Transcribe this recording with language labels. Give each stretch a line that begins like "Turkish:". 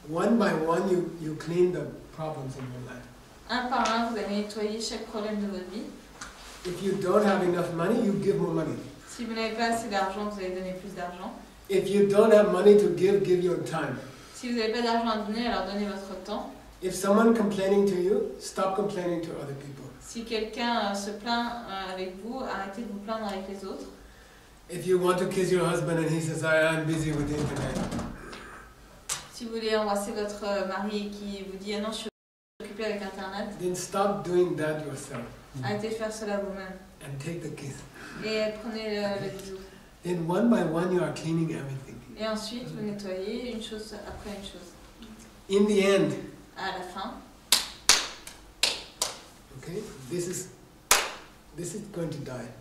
English: One by one, you clean the problems in your life.
French: Un par un, vous allez nettoyer chaque problème de votre vie.
English: If you don't have enough money, you give more money.
French: Si vous n'avez pas assez d'argent, vous allez donner plus d'argent.
English: If you don't have money to give your time.
French: Si vous n'avez pas d'argent à donner, alors donnez votre temps.
English: If someone complaining to you, stop complaining to other people.
French: Si quelqu'un se plaint avec vous, arrêtez de vous plaindre avec les autres.
English: If you want to kiss your husband and he says, I am busy with the internet.
French: Si vous voulez embrasser votre mari et qui vous dit « Ah non, je suis occupé avec Internet »,
English: Then stop doing that yourself
French: arrêtez de faire cela vous-même.
English: and take the kiss.
French: Et prenez le bisou.
English: Then one by one, you are cleaning everything.
French: Et ensuite, vous nettoyez une chose après une chose.
English: In the end,
French: À la fin,
English: okay, this is going to die.